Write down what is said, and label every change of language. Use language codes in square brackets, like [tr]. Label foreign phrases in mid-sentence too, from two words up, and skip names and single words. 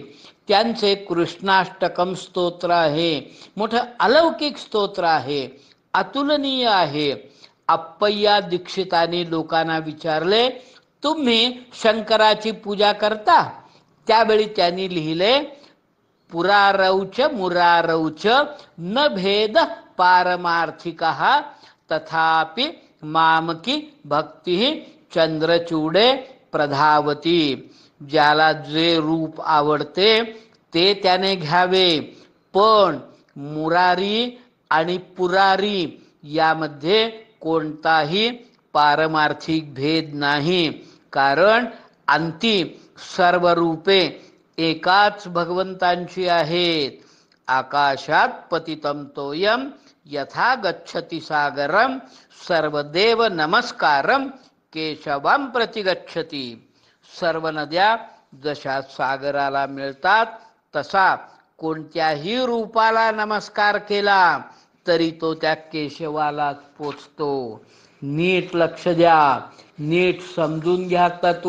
[mr] त्यांचे कृष्णाष्टकम स्तोत्र आहे. मोठं अलौकिक स्तोत्र आहे, अतुलनीय आहे. अप्पय्या दीक्षितांनी लोकांना विचारले, तुम्ही शंकराची पूजा करता? त्यावेळी त्यांनी लिहिले, [sa] पुरारौच मुरारौच न भेद पारमार्थिकः तथापि मामकी भक्ती चंद्रचूडे प्रधावती. [mr] ज्याला जे रूप आवडते ते त्याने घ्यावे, पण मुरारी आणि पुरारी यामध्ये कोणताही पारमार्थिक भेद नाही. कारण अंती सर्व रूपे एकाच भगवंतांची आहेत. [sa] आकाशात पतितं तोयम यथा गच्छति सागरम सर्वदेव नमस्कारम केशवम प्रति गच्छति. [mr] सर्व नद्या जशा सागराला मिळतात तसा कोणत्याही रूपाला नमस्कार केला तरी तो त्या केशवाला पोचतो. नीट लक्ष द्या, नीट समजून घ्या तत्व.